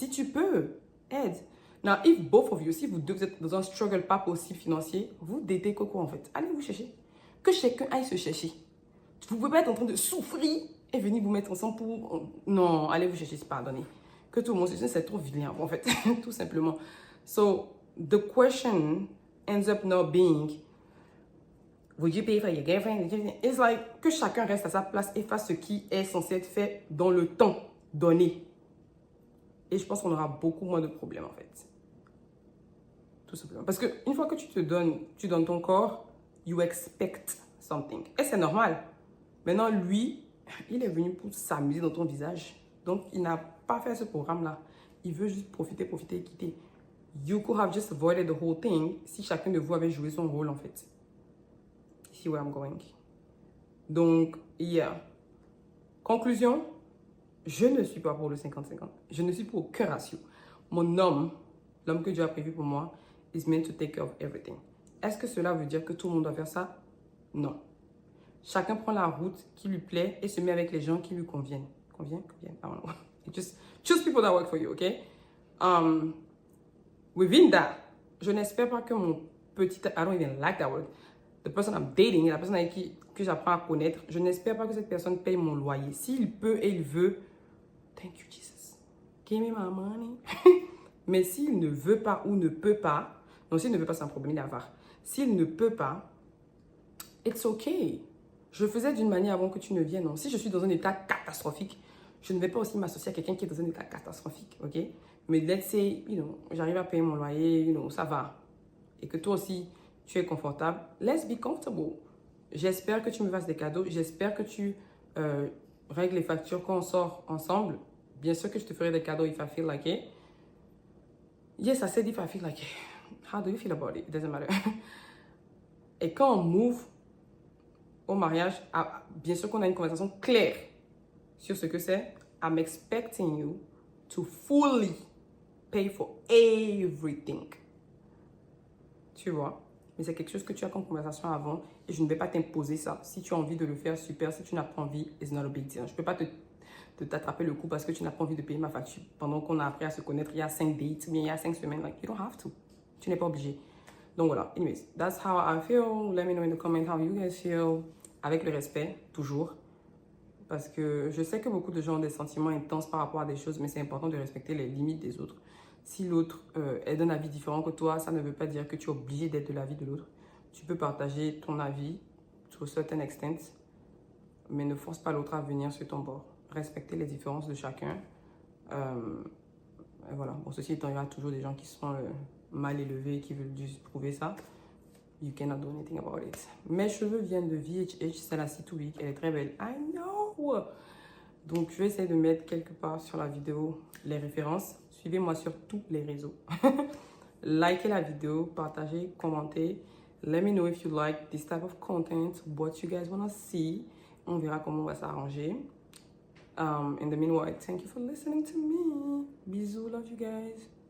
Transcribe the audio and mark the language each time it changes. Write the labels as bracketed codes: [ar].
[fr] Si tu peux, aide. [en] Now, if both of you, [fr] si vous deux vous êtes dans un struggle pas possible financier, vous datez Coco en fait. Allez vous chercher. Que chacun aille se chercher. Vous ne pouvez pas être en train de souffrir et venir vous mettre ensemble pour... Non, allez vous chercher, c'est pardonné. Que tout le monde se dise, c'est trop vilain en fait, tout simplement. [en] So, the question ends up not being, would you pay for your girlfriend? It's like, [fr] que chacun reste à sa place et fasse ce qui est censé être fait dans le temps donné. Et je pense qu'on aura beaucoup moins de problèmes en fait. Tout simplement. Parce qu'une fois que tu donnes ton corps, [en] you expect something. [fr] Et c'est normal. Maintenant, lui, il est venu pour s'amuser dans ton visage. Donc, il n'a pas fait ce programme-là. Il veut juste profiter et quitter. [en] You could have just avoided the whole thing [fr] si chacun de vous avait joué son rôle en fait. [en] See where I'm going. [fr] Donc, yeah. Conclusion, je ne suis pas pour le 50-50. Je ne suis pour aucun ratio. Mon homme, l'homme que Dieu a prévu pour moi, [en] is meant to take care of everything. [fr] Est-ce que cela veut dire que tout le monde doit faire ça? Non. Chacun prend la route qui lui plaît et se met avec les gens qui lui conviennent. [en] Conviennent? I don't know. Just choose people that work for you, okay? Within that, [fr] je n'espère pas que mon petit... [en] I don't even like that word. The person I'm dating, [fr] la personne avec qui que j'apprends à connaître, je n'espère pas que cette personne paye mon loyer. S'il peut et il veut, [en] thank you Jesus. Give me my money. [fr] Mais s'il ne veut pas ou ne peut pas, non, s'il ne veut pas, c'est un problème, il est avare. S'il ne peut pas, [en] it's okay. [fr] Je faisais d'une manière avant que tu ne viennes. Non. Si je suis dans un état catastrophique, je ne vais pas aussi m'associer à quelqu'un qui est dans un état catastrophique, ok? Mais [en] let's say, [fr] j'arrive à payer mon loyer, ça va. Et que toi aussi, tu es confortable. [en] Let's be comfortable. [fr] J'espère que tu me fasses des cadeaux. J'espère que tu règles les factures quand on sort ensemble. Bien sûr que je te ferai des cadeaux [en] if I feel like it. Yes, I said if I feel like it. How do you feel about it? It doesn't matter. [fr] Et quand on move au mariage, bien sûr qu'on a une conversation claire sur ce que c'est. [en] I'm expecting you to fully pay for everything. [fr] Tu vois? Mais c'est quelque chose que tu as comme conversation avant et je ne vais pas t'imposer ça. Si tu as envie de le faire, super. Si tu n'as pas envie, [en] it's not a big deal. [fr] Je ne peux pas t'attraper le coup parce que tu n'as pas envie de payer ma facture. Pendant qu'on a appris à se connaître, il y a 5 dates, mais il y a 5 semaines. [en] Like, you don't have to. [fr] Tu n'es pas obligé. Donc voilà, [en] anyways, that's how I feel. Let me know in the comment how you guys feel. [fr] Avec le respect, toujours. Parce que je sais que beaucoup de gens ont des sentiments intenses par rapport à des choses, mais c'est important de respecter les limites des autres. Si l'autre est d'un avis différent que toi, ça ne veut pas dire que tu es obligé d'être de l'avis de l'autre. Tu peux partager ton avis, [en] to a certain extent, [fr] mais ne force pas l'autre à venir sur ton bord. Respecter les différences de chacun. Et voilà. Bon, ceci étant, il y a toujours des gens qui sont mal élevés et qui veulent juste prouver ça. [en] You cannot do anything about it. [fr] Mes cheveux viennent de VHH, c'est la C2 Week. Elle est très belle. [en] I know! [fr] Donc, je vais essayer de mettre quelque part sur la vidéo les références. Suivez-moi sur tous les réseaux. Likez la vidéo, partagez, commentez. [en] Let me know if you like this type of content, what you guys want to see. [fr] On verra comment on va s'arranger. [en] In the meanwhile, thank you for listening to me. Bisous, love you guys.